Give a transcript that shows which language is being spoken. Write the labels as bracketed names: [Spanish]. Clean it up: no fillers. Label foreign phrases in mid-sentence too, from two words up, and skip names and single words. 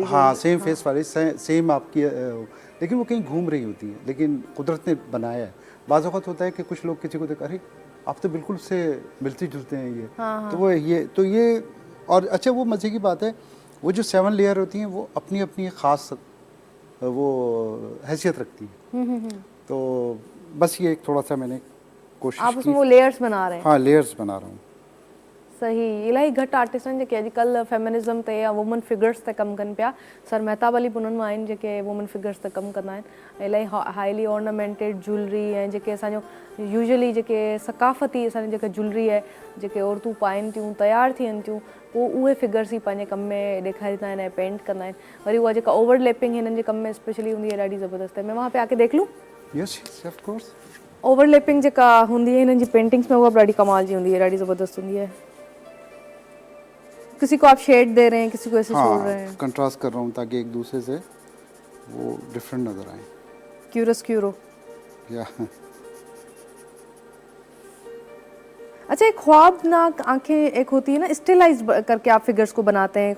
[Urdu] ہاں [English] same face [Urdu] والی سیم آپ کی لیکن وہ کہیں گھوم رہی ہوتی ہے لیکن قدرت نے بنایا ہے بعض اوقات ہوتا ہے کہ کچھ لوگ کسی کو دیکھ ارے آپ تو بالکل سے ملتے جلتے ہیں یہ تو وہ یہ اور اچھا وہ مزے کی بات ہے وہ جو 7 لیئر ہوتی ہیں وہ اپنی اپنی خاص وہ حیثیت رکھتی ہے تو بس یہ تھوڑا سا میں نے کوشش آپ اس میں وہ لیئرز بنا رہے ہیں ہاں لیئرز بنا رہا ہوں [Sindhi] सही इलाही घटि आर्टिस्ट आहिनि जेके अॼुकल्ह फेमिनिज़म ते या [English] woman figures [Sindhi] ते कमु कनि पिया। सर मेहताब अली बि उन्हनि मां आहिनि जेके [English] woman figures [Sindhi] ते कमु कंदा आहिनि। इलाही [English] highly ornamented jewellery [Sindhi] ऐं जेके असांजो यूजुअली जेके सकाफ़ती असांजी जेका ज्वेलरी आहे जेके औरतूं पाइनि थियूं तयारु थियनि थियूं पोइ उहे फिगर्स ई पंहिंजे कम में ॾेखारींदा आहिनि ऐं पेंट कंदा आहिनि। वरी उहा जेका ओवरलैपिंग हिननि जे कम में स्पेशली हूंदी है ॾाढी ज़बरदस्त है। [Urdu] میں وہاں پہ آ کے دیکھ لوں? [English] Yes of course. [Sindhi] ओवरलैपिंग जेका हूंदी है हिननि जी पेंटिंग्स में उहा बि ॾाढी कमाल जी हूंदी है, ॾाढी ज़बरदस्त हूंदी है। [Urdu] کسی کو آپ شیڈ دے رہے ہیں، کسی کو ایسے چھوڑ رہے ہیں. کنٹراسٹ کر رہا ہوں تاکہ ایک دوسرے سے وہ ڈفرنٹ نظر آئے. क्यूरो या اچھا، ایک خوابناک آنکھیں ایک ہوتی ہے نا، اسٹلائز کر کے آپ فگرز کو بناتے ہیں.